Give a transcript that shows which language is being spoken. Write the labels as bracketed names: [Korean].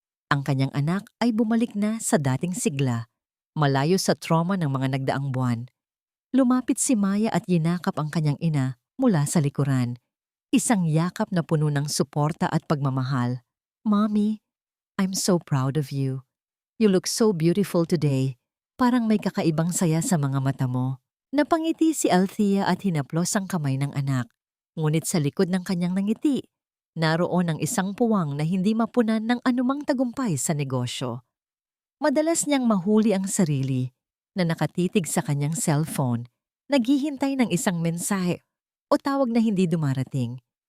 [Filipino] Ang kanyang anak ay bumalik na sa dating sigla, malayo sa trauma ng mga nagdaang buwan. Lumapit si Maya at yinakap ang kanyang ina mula sa likuran. Isang yakap na puno ng suporta at pagmamahal. [English] Mommy, I'm so proud of you. You look so beautiful today. [Filipino] Parang may kakaibang saya sa mga mata mo. Napangiti si Althea at hinaplos ang kamay ng anak. Ngunit sa likod ng kanyang nangiti, naroon ang isang puwang na hindi mapunan ng anumang tagumpay sa negosyo. Madalas niyang mahuli ang sarili na nakatitig sa kanyang cellphone, naghihintay ng isang mensahe o tawag na hindi dumarating.